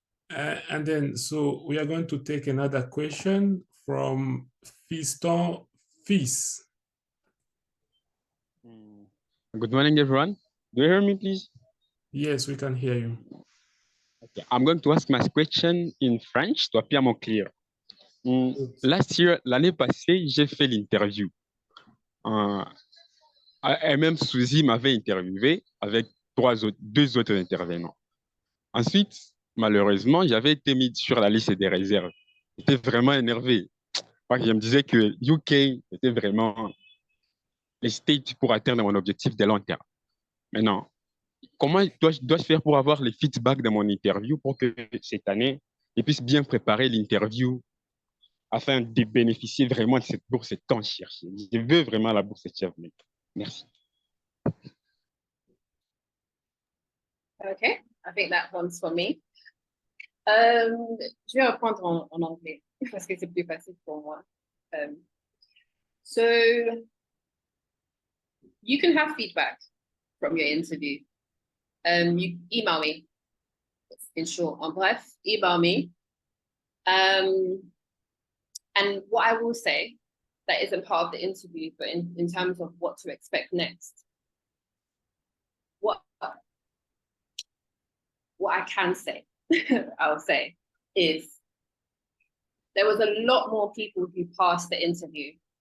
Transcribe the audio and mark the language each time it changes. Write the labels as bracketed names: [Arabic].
[English] And then, so we are going to take another question from Fiston Fils. Good morning, everyone. Do you hear me, please? Yes, we can hear you. Okay. I'm going to ask my question in French to appear more clear. Last year, [French] l'année passée, j'ai fait l'interview. Et même Suzy m'avait interviewé avec 2 autres intervenants. Ensuite, malheureusement, j'avais été mis sur la liste des réserves. J'étais vraiment énervé. Parce que je me disais que UK était vraiment les states pour atteindre mon objectif de long terme. Maintenant, comment dois-je faire pour avoir les feedbacks de mon interview pour que cette année, je puisse bien préparer l'interview afin de bénéficier vraiment de cette bourse tant cherchée. Je veux vraiment la bourse Chevening. Merci. [English] Okay, I think that one's for me. [French] Je vais reprendre en anglais parce que c'est plus facile pour moi. [English] So you can have feedback from your interview. You email me, in short. [French] En bref, [English] email me. And what I will say that isn't part of the interview, but in terms of what to expect next, what I can say, I'll say, is there was a lot more people who passed the interview.